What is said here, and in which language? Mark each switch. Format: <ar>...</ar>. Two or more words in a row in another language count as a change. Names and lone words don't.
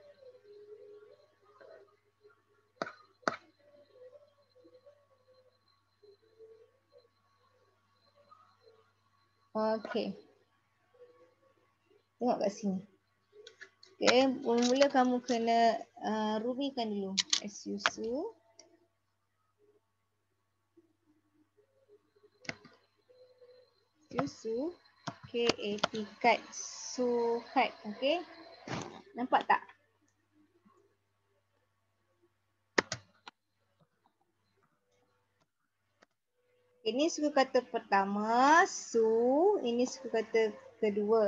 <ms>Okay. Tengok kat sini. Okay, mula-mula kamu kena rumikan dulu. S-U-Su. S-U-Su. K-A-T, kat. Sukat. Okay. Nampak tak? Ini suku kata pertama, su. Ini suku kata kedua.</ms>